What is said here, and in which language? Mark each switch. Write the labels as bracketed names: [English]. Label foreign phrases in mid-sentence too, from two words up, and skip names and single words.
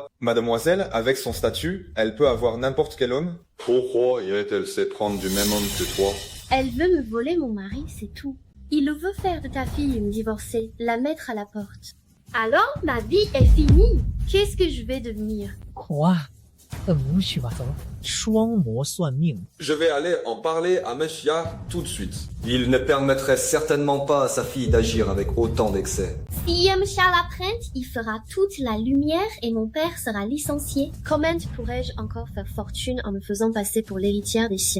[French] Mademoiselle, avec son statut, elle peut avoir n'importe quel homme? Pourquoi irait-elle se prendre du même homme que toi? Elle veut me voler mon mari, c'est tout. Il veut faire de ta fille une divorcée, la mettre à la porte. Alors, ma vie est finie. Qu'est-ce que je vais devenir? Quoi? [Chinese] 无趣吧，走，双魔算命。 [French] Je vais aller en parler à Meshia tout de suite. Il ne permettrait certainement pas à sa fille d'agir avec autant d'excès. Si Monsieur l'apprenne, il fera toute la lumière et mon père sera licencié. Comment pourrais-je encore faire fortune en me faisant passer pour l'héritière des Xia?